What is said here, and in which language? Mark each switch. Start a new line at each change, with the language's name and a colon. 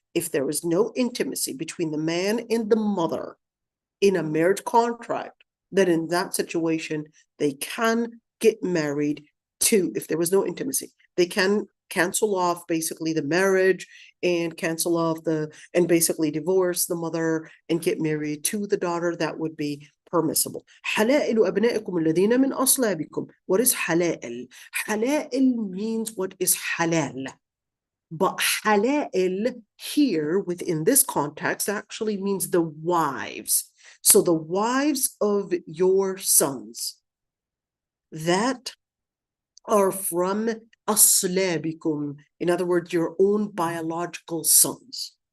English: If there is no intimacy between the man and the mother in a marriage contract, then in that situation, they can get married to, if there was no intimacy, they can cancel off basically the marriage and cancel off and basically divorce the mother and get married to the daughter. That would be permissible.
Arabic: حلائل أبنائكم الذين من أصلابكم.
English: What is حلائل? حلائل means what is halal. But halal here within this context actually means the wives. So the wives of your sons that are from aslabikum, in other words, your own biological sons.